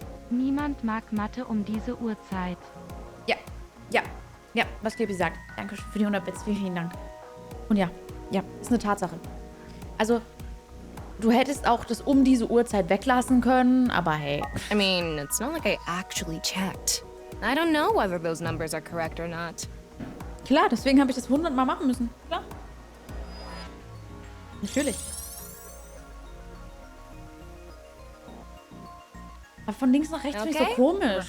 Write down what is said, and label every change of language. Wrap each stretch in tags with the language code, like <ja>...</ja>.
<de>Niemand mag Mathe um diese Uhrzeit. Ja, ja, ja, was Gaby sagt. Dankeschön für die 100 Bits, vielen, vielen Dank. Und ja, ist eine Tatsache. Also, du hättest auch das um diese Uhrzeit weglassen können, aber hey.</de> <en>I mean, it's not like I actually checked. I don't know whether those numbers are correct or not.</en> <de>Klar, deswegen habe ich das 100 Mal machen müssen. Klar. Natürlich. Aber von links nach rechts finde ich so komisch.</de>